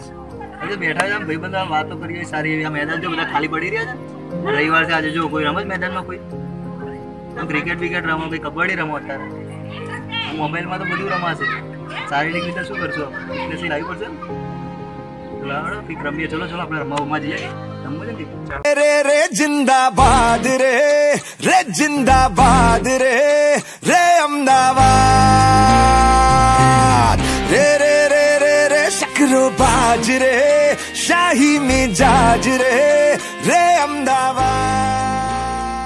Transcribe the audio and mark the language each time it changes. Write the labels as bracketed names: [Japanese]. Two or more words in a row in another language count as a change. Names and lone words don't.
[Gujarati] આજે બેઠા છે ભાઈબંધો વાતો કરીએ સારી એવી આ મેદાન જો બધા ખાલી પડી રહ્યા છે રવિવાર છે આજે જો કોઈ રમે મેદાનમાં કોઈ ક્રિકેટ વિકેટ રમો કોઈ કબડ્ડી રમો અત્યારે મોબાઈલમાં તો બધું રમાશે શારીરિક રીતે શું કરશું ફિટનેસ લાવી પડશે લાવડો ફિક રમીએ ચલો આપણે રમવા જઈએ રમવું છે ને [Hindi] रे जिंदाबाद रे जिंदाबाद रे अहमदाबाद रे शकरो बाज रे शाही मिजाज रे अहमदाबाद